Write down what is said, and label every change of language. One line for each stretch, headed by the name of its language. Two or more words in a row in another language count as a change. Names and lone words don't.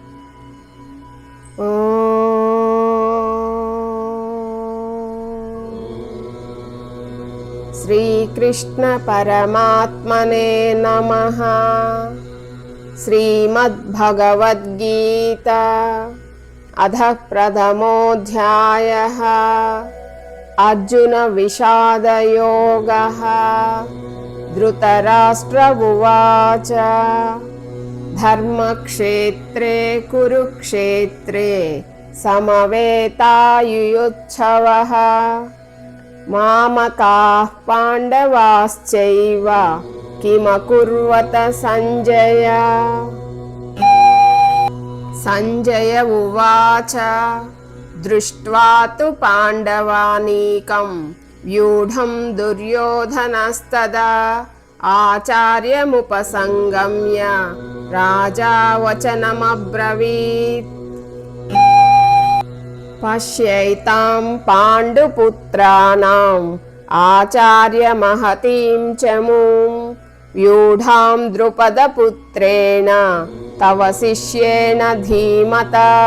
Sanskrit: శ్రీకృష్ణ పరమాత్మనే నమః. శ్రీమద్భగవద్గీత అథ ప్రథమోऽధ్యాయః. అర్జున విషాదయోగః. ధృతరాష్ట్ర ఉవాచ ధర్మక్షేత్రే కురుక్షేత్రే సమవేతాయుయుత్సవః. మామకాః పాండవాశ్చైవ కిమకుర్వత సంజయ. సంజయ ఉవాచ దృష్ట్వా తు పాండవానీకం వ్యూఢం దుర్యోధనస్తదా ఆచార్యముపసంగమ్య రాజా వచనమబ్రవీత్. పశ్యైతాం పాండుపుత్రాణం ఆచార్య మహతీం చమూం వ్యూఢాం ద్రుపదపుత్రేణ తవ శిష్యేణ ధీమతా.